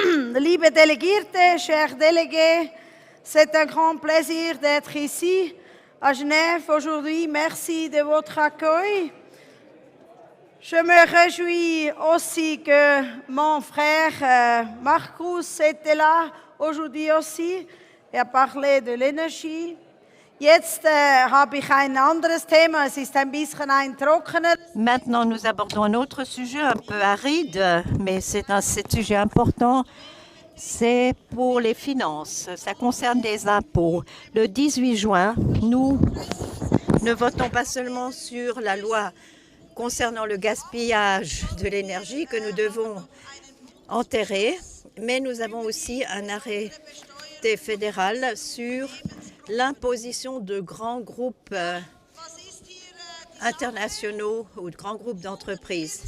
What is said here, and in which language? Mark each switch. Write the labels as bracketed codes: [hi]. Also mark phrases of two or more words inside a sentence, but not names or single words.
[de] Liebe Delegierte, [fr] chers délégués, c'est un grand plaisir d'être ici à Genève aujourd'hui. Merci de votre accueil. Je me réjouis aussi que mon frère Marcus était là aujourd'hui aussi. Er parlé de l'énergie. [de] Jetzt habe ich ein anderes Thema. Es ist ein bisschen ein trockener. [fr] Maintenant, nous abordons un autre sujet un peu aride, mais c'est un sujet important. C'est pour les finances. Ça concerne les impôts. Le 18 juin, nous ne votons pas seulement sur la loi concernant le gaspillage de l'énergie que nous devons enterrer, mais nous avons aussi un arrêté fédéral sur l'imposition de grands groupes internationaux ou de grands groupes d'entreprises.